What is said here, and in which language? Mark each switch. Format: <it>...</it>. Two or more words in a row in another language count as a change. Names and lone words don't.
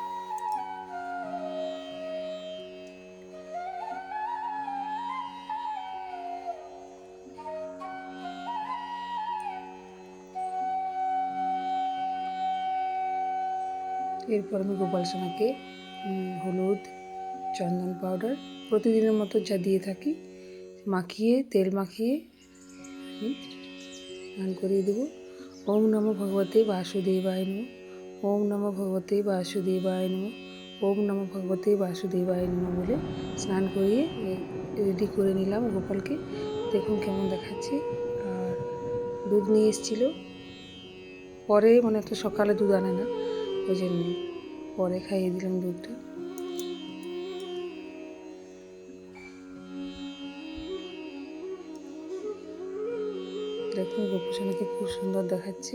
<bn>এরপর আমি গোপাল সোনাকে হলুদ, চন্দন পাউডার প্রতিদিনের মতো যা দিয়ে থাকি মাখিয়ে, তেল মাখিয়ে আমি স্নান করিয়ে দেবো।</bn> <sa>ওম নমো ভগবতে বাসুদেবায় নমঃ, ওম নমো ভগবতে বাসুদেবায় নমঃ, ওম নমো ভগবতে বাসুদেবায় নমঃ</sa> <bn>বলে স্নান করিয়ে রেডি করে নিলাম গোপালকে। দেখুন কেমন দেখাচ্ছে। আর দুধ নিয়ে এসেছিলো, পরে মানে তো সকালে দুধ আনে না, ওই জন্যে পরে খাইয়ে দিলাম দুধটা। দেখুন গোপুসোনাকে খুব সুন্দর দেখাচ্ছে।</bn>